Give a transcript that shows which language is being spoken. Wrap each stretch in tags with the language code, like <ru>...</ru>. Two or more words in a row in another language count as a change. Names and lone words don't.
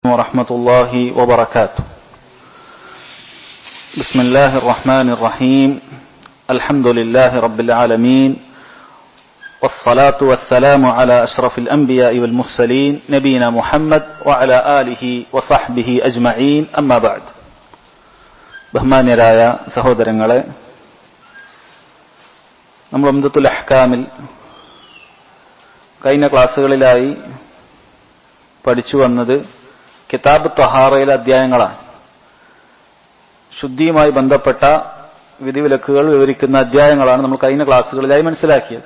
<ar>ورحمة الله وبركاته. بسم الله الرحمن الرحيم. الحمد لله رب العالمين، والصلاة والسلام على أشرف الأنبياء والمرسلين نبينا محمد وعلى آله وصحبه أجمعين. أما بعد.</ar> <ml>ബഹുമാന്യരായ സഹോദരങ്ങളെ, നമ്മൾ ഉംദത്തുൽ അഹ്കാമിൽ കഴിഞ്ഞ ക്ലാസ്സുകളിലായി പഠിച്ചു വന്നത് കിതാബ് ത്വഹാറയിലെ അധ്യായങ്ങളാണ്. ശുദ്ധിയുമായി ബന്ധപ്പെട്ട വിധിവിലക്കുകൾ വിവരിക്കുന്ന അധ്യായങ്ങളാണ് നമ്മൾ കഴിഞ്ഞ ക്ലാസ്സുകളിലായി മനസ്സിലാക്കിയത്.</ml>